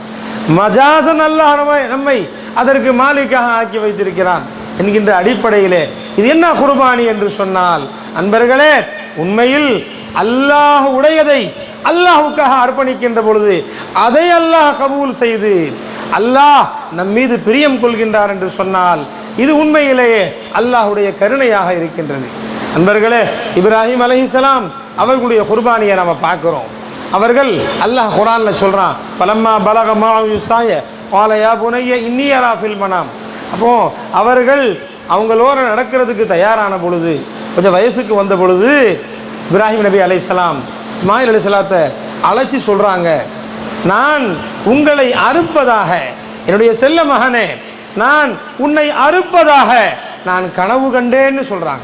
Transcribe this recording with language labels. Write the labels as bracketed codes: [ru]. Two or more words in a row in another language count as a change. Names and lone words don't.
[ta] மஜாசன் அல்லாஹ் நம்மை அதற்கு மாலிக்காக ஆக்கி வைத்திருக்கிறான் என்கின்ற அடிப்படையிலே இது என்ன குர்பானி என்று சொன்னால், அன்பர்களே, உண்மையில் அல்லாஹ் உடையதை அல்லாஹ்வுக்காக அர்ப்பணிக்கின்ற பொழுது அதை அல்லாஹ் கபூல் செய்து அல்லாஹ் நம் மீது பிரியம் கொள்கின்றார் என்று சொன்னால் இது உண்மையிலேயே அல்லாஹ்வுடைய கருணையாக இருக்கின்றது. அன்பர்களே, இப்ராஹிம் அலைஹிஸ்ஸலாம் அவர்களுடைய குர்பானியை நம்ம பார்க்கிறோம். அவர்கள் அல்லாஹ் குர்ஆன்ல சொல்றான், [ar] فلما بلغ معه السعي قال يا بني إني أرى في المنام. [ta] அப்போ அவர்கள் அவங்களோட நடக்கிறதுக்கு தயாரான பொழுது, கொஞ்சம் வயசுக்கு வந்த பொழுது, இப்ராஹிம் நபி அலைஹிஸ்ஸலாம் இஸ்மாயில் அலைஹிஸ்ஸலாத்தை அழைச்சி சொல்றாங்க, நான் உங்களை அறுப்பதாக, என்னுடைய செல்ல மகனே, நான் உன்னை அறுப்பதாக நான் கனவு கண்டேன்னு சொல்றாங்க.